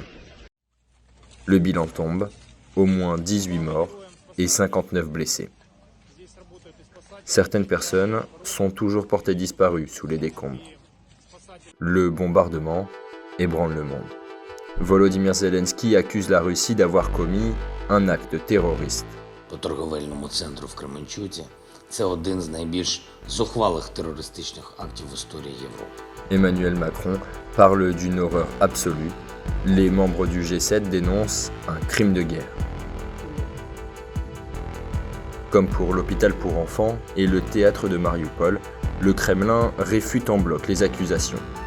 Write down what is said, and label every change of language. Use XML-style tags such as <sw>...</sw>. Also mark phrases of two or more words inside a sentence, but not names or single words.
<fr>Le bilan tombe, au moins 18 morts et 59 blessés. Certaines personnes sont toujours portées disparues sous les décombres. Le bombardement ébranle le monde. Volodymyr Zelensky accuse la Russie d'avoir commis un acte terroriste.</fr> <uk>По торговельному центру в Кременчуці – це один з найбільш зухвалих терористичних актів в історії Європи.</uk> <fr>Emmanuel Macron parle d'une horreur absolue. Les membres du G7 dénoncent un crime de guerre. Comme pour l'hôpital pour enfants et le théâtre de Mariupol, le Kremlin réfute en bloc les accusations.</fr>